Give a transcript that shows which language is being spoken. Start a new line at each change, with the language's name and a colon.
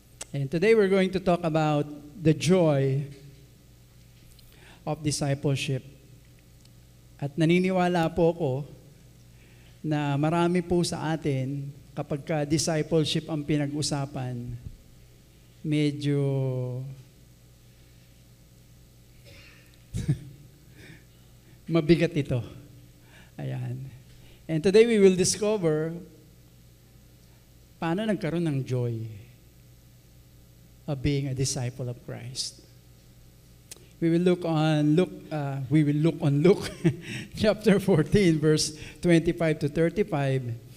English: And today we're going to talk about the joy of discipleship.
Filipino: At naniniwala po ako na marami po sa atin, kapag ka discipleship ang pinag-usapan, medyo mabigat ito. Ayan.
English: And today we will discover
Filipino: paano nagkaroon ng
English: joy of being a disciple of Christ. We will look on Luke chapter 14 verse 25 to 35.